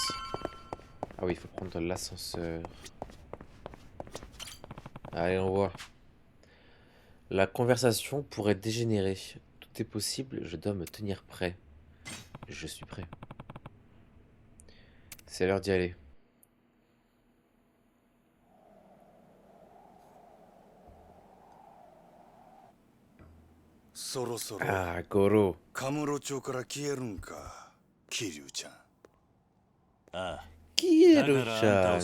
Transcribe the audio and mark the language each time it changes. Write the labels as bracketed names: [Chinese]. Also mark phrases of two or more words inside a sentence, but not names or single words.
[French] Ah oui, il faut prendre l'ascenseur. Allez, on voit. La conversation pourrait dégénérer. Tout est possible, je dois me tenir prêt. Je suis prêt. C'est l'heure d'y aller. Ah, Goro. [Japanese] カムロ町から消えるんか、桐生ちゃん。ああ、だからあんたを